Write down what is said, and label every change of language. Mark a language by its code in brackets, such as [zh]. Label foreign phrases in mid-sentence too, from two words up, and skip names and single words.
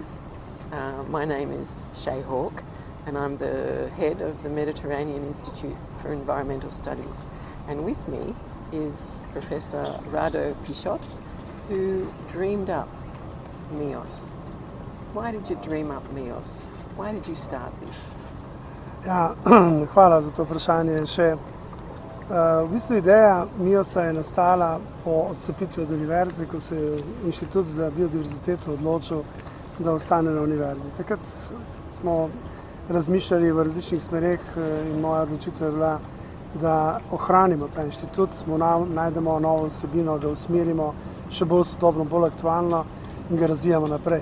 [en] My name is Shay Hawke, and I'm the head of the Mediterranean Institute for Environmental Studies. And with me is Professor Rado Pichot, who dreamed up MEOS. Why did you dream up MEOS? Why did you start this? [sl] Ja, hvala za to vprašanje še. V bistvu ideja MEOS-a je nastala po odcepitvi od univerze, ko se je inštitut za biodiverziteto odločil, da ostane na univerzi. Takrat smo razmišljali v različnih smereh in moja odločitev je bila, da ohranimo ta inštitut, najdemo novo vsebino, ga usmerimo še bolj sodobno, bolj aktualno in ga razvijamo naprej.